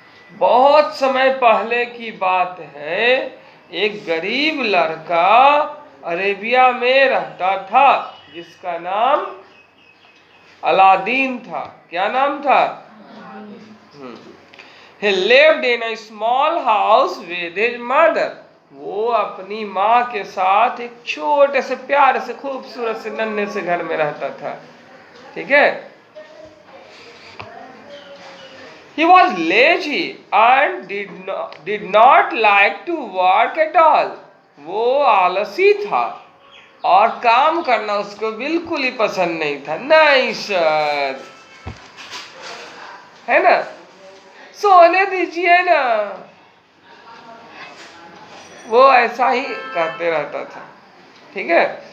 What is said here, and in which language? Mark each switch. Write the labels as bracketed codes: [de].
[hi] बहुत समय पहले की बात है, एक गरीब लड़का अरेबिया में रहता था जिसका नाम अलादीन था। क्या नाम था? [en] He lived in a small house with his mother. [hi] वो अपनी माँ के साथ एक छोटे से प्यारे से खूबसूरत से नन्हे से घर में रहता था, ठीक है। [en] He was lazy and did not like to work at all. [hi] वो आलसी था और काम करना उसको बिल्कुल ही पसंद नहीं था। नहीं सर, है ना, सोने दीजिए ना, वो ऐसा ही करते रहता था, ठीक है।